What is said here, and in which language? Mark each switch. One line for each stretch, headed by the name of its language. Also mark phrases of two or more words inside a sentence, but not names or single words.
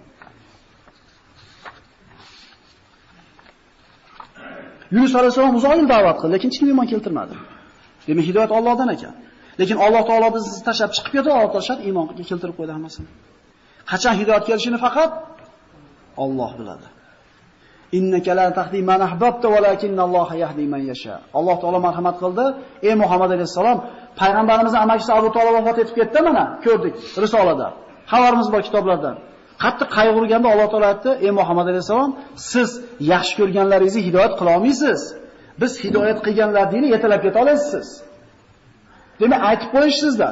Uzbek: Yunus alayhisalom uzoq yil da'vat qildi, lekin hech kim iymon keltirmadi. Demak, hidoyat Allohdan ekan. Lekin Alloh taolo bizni tashlab chiqib ketdi, Alloh taolo iymonga keltirib qo'ydi hammasini. Qachon hidoyat kelishini faqat Alloh biladi.
Arabic: إِنَّكَ لَا تَهْدِي مَنْ أَحْبَبْتَ وَلَٰكِنَّ اللَّهَ يَهْدِي مَنْ يَشَاءُ.
Uzbek: Alloh taolo marhamat qildi. Ey Muhammad alayhisalom, payg'ambarimizning amakisi Abu Talib vafot etib ketdi mana, ko'rdik risolada. Xabarimiz bor kitoblarda. Qattiq qayg'urganda Alloh taolo aytdi: "Ey Muhammad alayhisalom, siz yaxshi ko'rganlaringizni hidoyat qila olmaysiz. Biz hidoyat qilganlarni yetalab keta olasiz." Demak, aytib qo'yish sizdan.